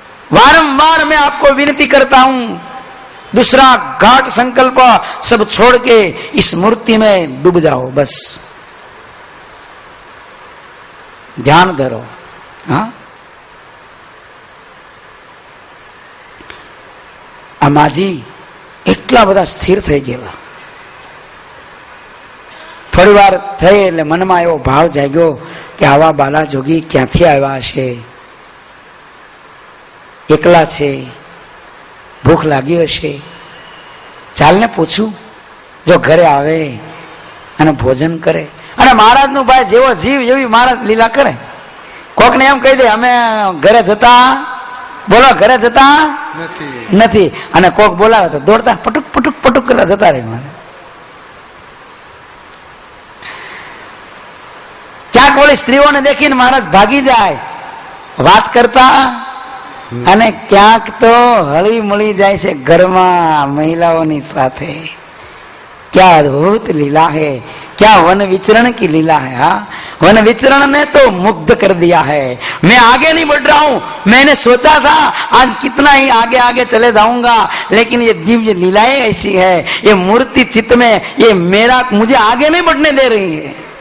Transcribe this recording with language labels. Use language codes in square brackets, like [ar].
[hi] वारंवार मैं आपको विनती करता हूं, दूसरा घाट संकल्प सब छोड़ के इस मूर्ति में डूब जाओ, बस ध्यान धरो. [gu] हाँ, आमाजी એટલા બધા સ્થિર થઈ ગયેલા. થોડી વાર થઈ એટલે મનમાં એવો ભાવ જાગ્યો કે આવા બાલા જોગી ક્યાંથી આવ્યા હશે, એકલા છે, ભૂખ લાગી હશે, ચાલને પૂછું. જો ઘરે આવે અને ભોજન કરે. અને મહારાજ નું ભાઈ જેવો જીવ એવી મહારાજ લીલા કરે. કોક ને એમ કહી દે અમે ઘરે જતા, બોલો ઘરે જતા નથી, અને કોક બોલાવે તો દોડતા પટુક પટુક પટુક કરતા જતા રહે. મારે ક્યાંક ઓલી સ્ત્રીઓને દેખીને મહારાજ ભાગી જાય વાત કરતા, અને ક્યાંક તો હળી મળી જાય છે ઘરમાં મહિલાઓની સાથે. [hi] क्या अद्भुत लीला है, क्या वन विचरण की लीला है. हाँ, वन विचरण ने तो मुग्ध कर दिया है. मैं आगे नहीं बढ़ रहा हूं, मैंने सोचा था आज कितना ही आगे आगे चले जाऊंगा, लेकिन ये दिव्य लीलाएं ऐसी है, ये मूर्ति चित्त में ये मेरा मुझे आगे नहीं बढ़ने दे रही है.